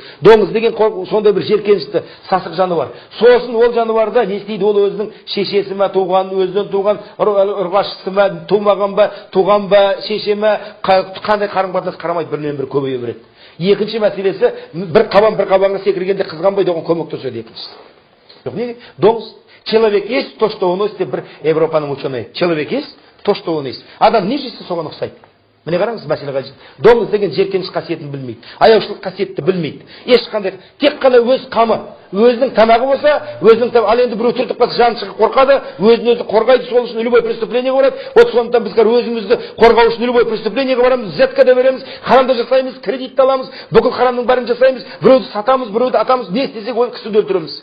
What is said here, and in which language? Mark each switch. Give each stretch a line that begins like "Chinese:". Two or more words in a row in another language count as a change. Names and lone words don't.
Kazakh: Доңыз деген сондай бір жеркенішті сасық жануар. Сосын ол жануарда не істейді? Ол өзінің шешесі ме туған, өзінен туған ұрғашысы ма, тумаған ба, туған ба, шеше ме, қандай қарым-қатынас қарамайды, бірінен бір көбейе береді. Екінші мәселесі, бір қабанға секіргенде қызғанбайды, оған көмектеседі екіншісі. Жоқ, неге? Доңыз.
Russian: Человек есть то, что он носит,
Kazakh: бір Европаның ученые.
Russian: Человек есть то, что он есть.
Kazakh: Адам не жейсі, соған ұқсайды. Міне қараңыз, мәселе қажет. Доңыз деген жеркеніш қасиетін білмейді. Аяушылық қасиетті білмейді. Ешқандай, тек қана өз қамы, өзінің тамағы болса, өзінің тамағы, ал енді біреу түртіп қалса жаны шығып қорқады, өзін өзі қорғайды, сол үшін
Russian: любой преступлениеге
Kazakh: барады. Вот сондықтан біз өзімізді қорғау үшін
Russian: любой преступлениеге
Kazakh: барамыз, взятка да береміз, харамды жасаймыз, кредитті аламыз, бүкіл харамның бәрін жасаймыз, біреуді сатамыз, біреуді атамыз, не істесек ол кісіні өлтіреміз.